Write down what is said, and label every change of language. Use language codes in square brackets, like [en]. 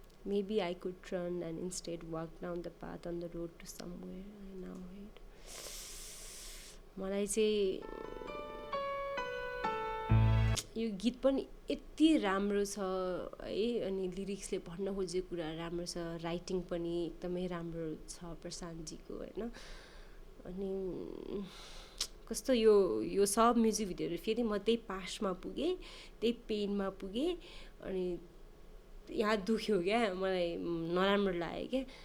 [en] Maybe I could turn and instead walk down the path on the road to somewhere I now hate. [ne] मलाई चाहिँ यो गीत पनि यति राम्रो छ है। अनि लिरिक्सले भन्न खोजेको कुरा राम्रो छ, राइटिङ पनि एकदमै राम्रो छ प्रशान्तजीको होइन। अनि कस्तो यो सब म्युजिक भिडियोहरू फेरि म त्यही पास्टमा पुगेँ, त्यही पेनमा पुगेँ, अनि यहाँ दुख्यो क्या, मलाई नराम्रो लाग्यो क्या।